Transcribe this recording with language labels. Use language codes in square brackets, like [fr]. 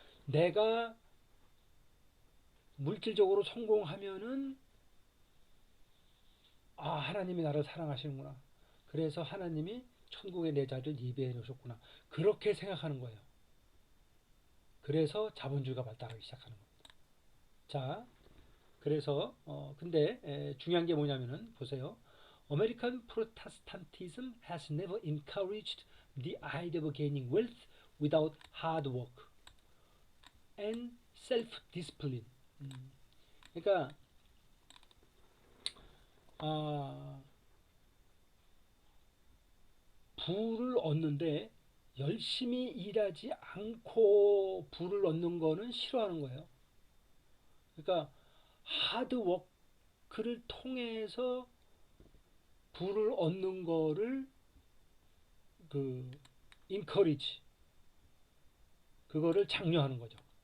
[ko] 내가 물질적으로 성공하면은 하나님이 나를 사랑하시는구나. 그래서 하나님이 천국의 내 자리를 예비해 놓으셨구나. 그렇게 생각하는 거예요. 그래서 자본주의가 발달하기 시작하는 겁니다. 자, 그래서 근데 중요한 게 뭐냐면은 보세요. [en] American Protestantism has never encouraged the idea of gaining wealth without hard work and self-discipline. [ko] 그러니까 부를 얻는데 열심히 일하지 않고 부를 얻는 거는 싫어하는 거예요. 그러니까 하드워크를 통해서 부를 얻는 거를 encourage, 그거를 장려하는 거죠.